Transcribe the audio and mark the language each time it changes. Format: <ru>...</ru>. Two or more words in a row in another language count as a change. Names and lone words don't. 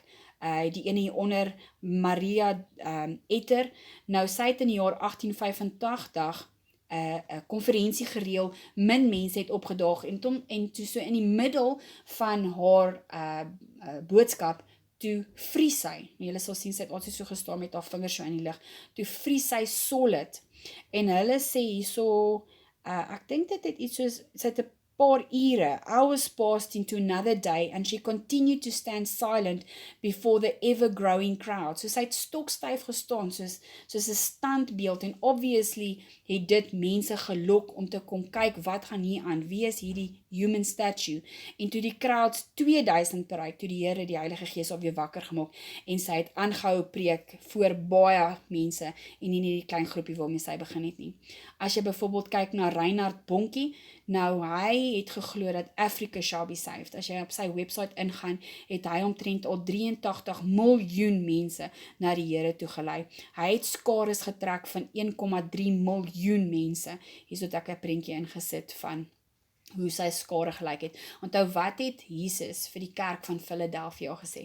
<af>Die ene hieronder, Maria Etter, nou sy het in die jaar 1885 'n konferensie gereël, min mense het opgedaag en toe so in die middel van haar boodskap, toe vries sy. Julle sal sien, sy het altyd so gestaan met haar vingers so in die lug, toe vries sy solid. En hulle sê hierso, ek dink dit het iets soos, sy het 'n paar ure,</af> <en>hours passed into another day, and she continued to stand silent before the ever-growing crowd.</en> <af>So sy het stokstyf gestaan, soos 'n standbeeld, en obviously het dit mense gelok om te kom kyk wat gaan hier aan, wie is hierdie</af> <en>human statue,</en> <af>en toe die crowds 2000 bereik, toe die Here die Heilige Gees op weer wakker gemaak, en sy het aangehou preek voor baie mense, en nie die klein groepie waarmee sy begin het nie. As jy byvoorbeeld kyk na Reinhard Bonkie, nou hy het geglo dat</af> <en>Africa shall be saved.</en> <af>As jy op sy website ingaan, het hy omtrent al 83 miljoen mense na die Here toe gelei. Hy het skares getrek van 1,3 miljoen mense. Hier het ek 'n prentjie ingesit van hoe sy skare gelyk het. Onthou, wat het Jesus vir die kerk van Philadelphia gesê?</af>